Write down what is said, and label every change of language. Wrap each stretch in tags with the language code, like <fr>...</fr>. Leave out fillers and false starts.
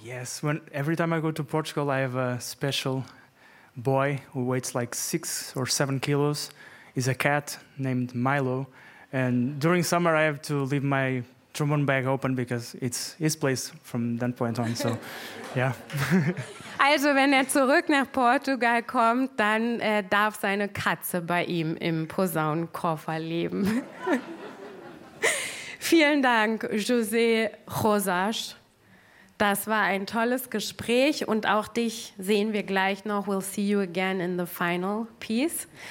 <en>Yes, when every time I go to Portugal, I have a special boy who weighs like 6 or 7 kilos. Is a cat named Milo, and during summer I have to leave my trombone bag open because it's his place from that point on. So, yeah.</en> <de>Also, wenn zurück nach Portugal kommt, dann darf seine Katze bei ihm im Posaunenkoffer leben. Vielen Dank, José Rosas. Das war ein tolles Gespräch und auch dich sehen wir gleich noch.</de> <en>We'll see you again in the final piece.</en>